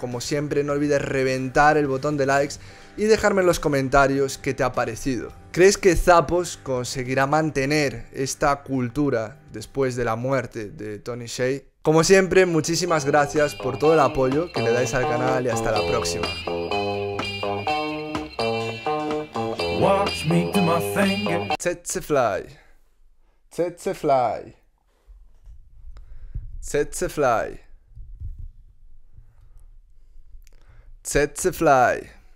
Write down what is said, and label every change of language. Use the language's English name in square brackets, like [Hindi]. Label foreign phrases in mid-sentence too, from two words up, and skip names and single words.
[Spanish] Como siempre, no olvides reventar el botón de likes y dejarme en los comentarios qué te ha parecido. ¿Crees que Zappos conseguirá mantener esta cultura después de la muerte de Tony Hsieh? Como siempre, muchísimas gracias por todo el apoyo que le dais al canal y hasta la próxima. [English] Tsetse fly. Tsetse fly. Tsetse fly. Tsetse fly.